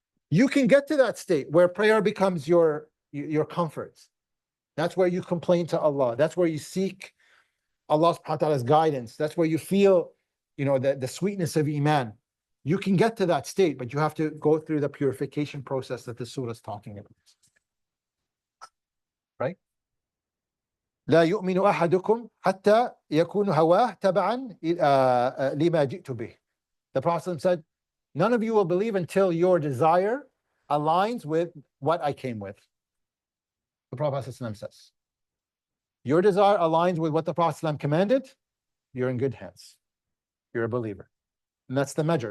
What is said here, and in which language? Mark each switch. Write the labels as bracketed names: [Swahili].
[English] You can get to that state where prayer becomes your comfort. That's where you complain to Allah. That's where you seek Allah subhanahu wa ta'ala's guidance. That's where you feel, the sweetness of Iman. You can get to that state, but you have to go through the purification process that the surah is talking about. Right? [Arabic] لا يؤمن أحدكم حتى يكون هواه تبعا لما جئت به. [English] The Prophet said, none of you will believe until your desire aligns with what I came with. The Prophet says, your desire aligns with what the Prophet commanded, you're in good hands. You're a believer. And that's the measure.